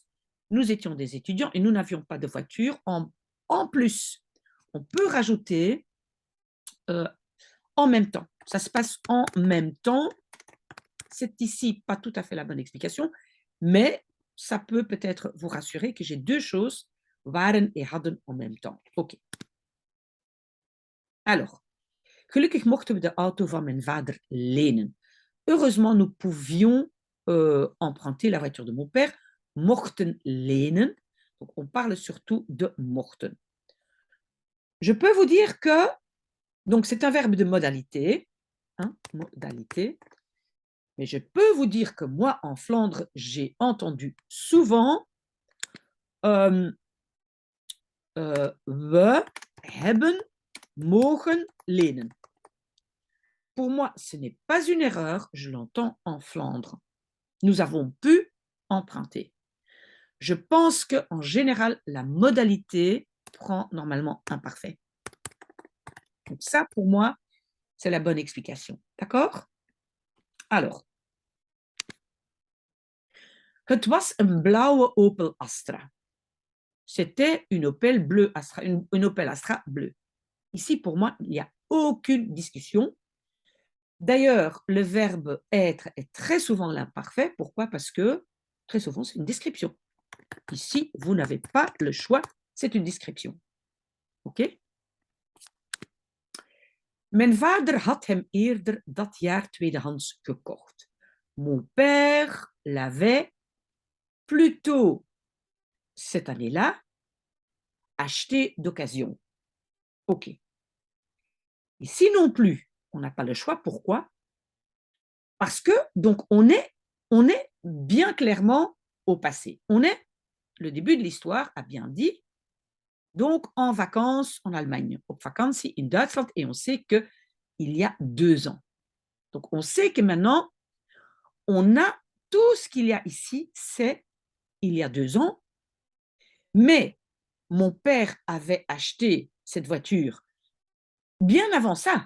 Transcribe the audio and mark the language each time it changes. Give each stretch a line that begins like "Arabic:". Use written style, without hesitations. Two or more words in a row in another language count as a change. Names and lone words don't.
French: Nous étions des étudiants et nous n'avions pas de voiture. En plus, on peut rajouter en même temps. Ça se passe en même temps. C'est ici pas tout à fait la bonne explication, mais ça peut peut-être vous rassurer que j'ai deux choses, waren et hadden en même temps. OK. Alors,
Dutch: gelukkig mochten we de auto van mijn vader lenen.
French: Heureusement, nous pouvions emprunter la voiture de mon père,
Dutch: mochten lenen.
French: Donc, on parle surtout de mochten. Je peux vous dire que, donc c'est un verbe de modalité, hein, modalité, mais je peux vous dire que moi, en Flandre, j'ai entendu souvent
Dutch: we hebben mogen lenen.
French: Pour moi, ce n'est pas une erreur, je l'entends en Flandre. Nous avons pu emprunter. Je pense qu'en général, la modalité prend normalement imparfait. Donc ça, pour moi, c'est la bonne explication. D'accord? Alors,
Dutch: het was een blauwe Opel Astra.
French: c'était une Opel bleue Astra, une Opel Astra bleue. Ici, pour moi, il n'y a aucune discussion. D'ailleurs, le verbe être est très souvent l'imparfait. Pourquoi? Parce que très souvent, c'est une description. Ici, vous n'avez pas le choix, c'est une description. OK?
Dutch: Mijn vader had hem eerder dat jaar tweedehands gekocht.
French: Mon père l'avait plus tôt cette année-là acheté d'occasion. OK. Ici non plus, on n'a pas le choix. Pourquoi? Parce que, donc, on est bien clairement au passé. On est, le début de l'histoire a bien dit, donc en vacances en Allemagne,
Dutch: op vakantie in Duitsland,
French: et on sait qu'il y a 2 ans. Donc, on sait que maintenant, on a tout ce qu'il y a ici, c'est il y a 2 ans, mais mon père avait acheté cette voiture bien avant ça.